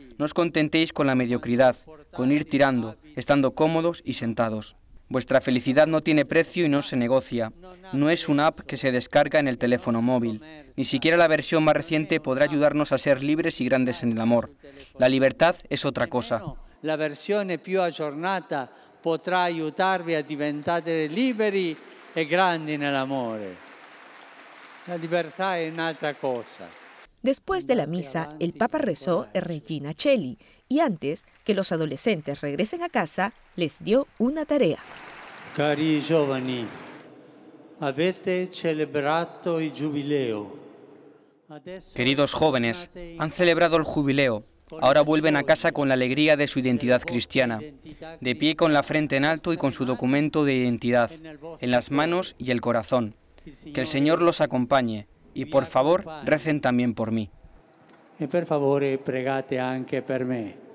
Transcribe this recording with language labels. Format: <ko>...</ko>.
<es>No os contentéis con la mediocridad, con ir tirando, estando cómodos y sentados. Vuestra felicidad no tiene precio y no se negocia. No es una app que se descarga en el teléfono móvil. Ni siquiera la versión más reciente podrá ayudarnos a ser libres y grandes en el amor. La libertad es otra cosa.</es> <it>La versione più aggiornata potrà aiutarvi a diventare liberi e grandi nell'amore. La libertà è un'altra cosa.</it> <es>Después de la misa, el Papa rezó el Regina Coeli y antes que los adolescentes regresen a casa, les dio una tarea.</es> <it>Cari giovani, avete celebrato il giubileo.</it> <es>Queridos jóvenes, han celebrado el jubileo. Ahora vuelven a casa con la alegría de su identidad cristiana, de pie con la frente en alto y con su documento de identidad, en las manos y el corazón. Que el Señor los acompañe y por favor recen también por mí.</es> <it>E per favore pregate anche per me.</it>